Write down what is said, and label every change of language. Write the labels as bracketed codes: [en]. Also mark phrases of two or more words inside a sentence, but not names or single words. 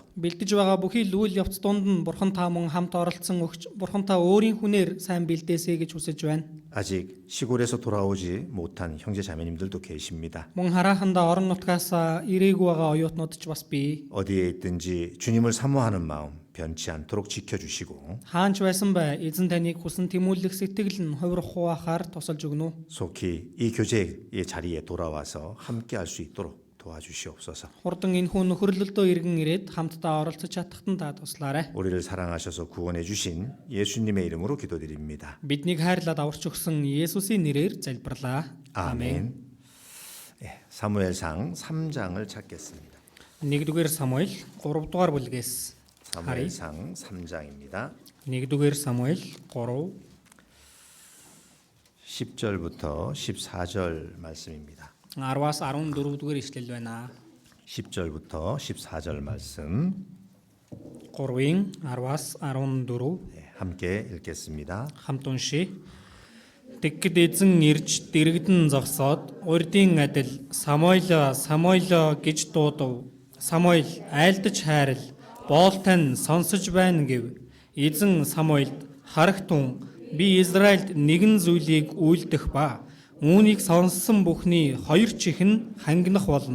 [mn] бэлдэж байгаа бүхий л үйл явц дунд нь бурхан та мөн хамт оролцсон өгч бурхан та өөрийн хүнээр сайн бэлдээсэй гэж хүсэж байна. [ko] 아직 시골에서 돌아오지 못한 형제 자매님들도 계십니다. [mn] Мөн хараханда орон нутгаас ирээгүй байгаа оюутнууд ч бас бий. [ko] 어디에 있든지 주님을 사모하는 마음 변치 않도록 지켜주시고 [mn] Хаанч байсан бай эзэн таныг хүсэн тэмүүлэх сэтгэл нь хувирахгүй байхаар тусалж өгнө. [ko] 속히 이 교제의 자리에 돌아와서 함께 할 수 있도록 도와주시옵소서. [mn] Хурдан энэ хүн нөхөрлөлдөө иргэн ирээд хамтдаа оролцож чадахад нь та туслаарай. [ko] 우리를 사랑하셔서 구원해 주신 예수님의 이름으로 기도드립니다. [mn] Биднийг хайрлаад аварч өгсөн Есүсийн нэрээр залбирлаа. [ko] 아멘. 사무엘상 3장을 찾겠습니다. [mn] 1-р Самуэль 3-р бүлгээс [ko] 사무엘상 3장입니다. [mn] 1-р Самуэль 3 [ko] 10절부터 14절 말씀입니다. [mn] 10-аас 14-р ишлэл байна. [ko] 10절부터 14절 말씀 [mn] 3-ын 10-аас 14 [ko] 함께 읽겠습니다. [mn] хамт уншия. Тэгэхэд эзэн ирж дэрэгдэн зогсоод урдын адил Самуэль гэж дуудав. Самуэль айлдаж хайрал боол тань сонсож байна гэв. Эзэн Самуэльд харагтун би Израильд нэгэн зүйлийг үйлдэх ба үүнийг сонссон бүхний хоёр чихэн хангинах болно.